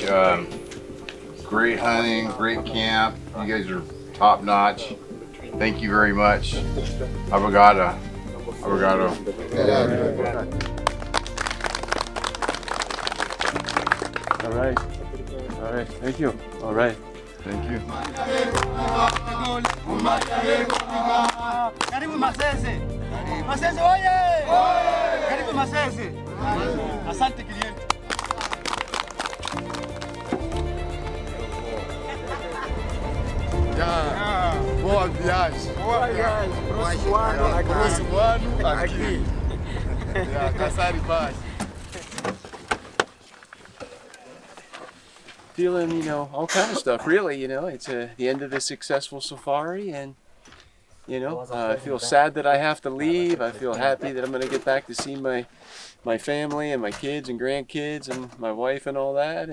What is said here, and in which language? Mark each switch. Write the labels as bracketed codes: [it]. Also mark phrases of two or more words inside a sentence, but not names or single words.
[en] Great hunting, great camp. You guys are top notch. Thank you very much. [pt] Obrigado. Obrigado. [en] All right. All right. Thank you. All right. Thank you. [sw] Karibu Masese. Masese oye! Karibu Masese. Asante cliente. [pt] Boa viagem. Boa viagem. Próximo ano aqui. Caçar embaixo. [en] Feeling, you know, all kind of stuff. Really, you know, it's the end of a successful safari, and you know, I feel sad that I have to leave. I feel happy that I'm going to get back to see my family and my kids and grandkids and my wife and all that.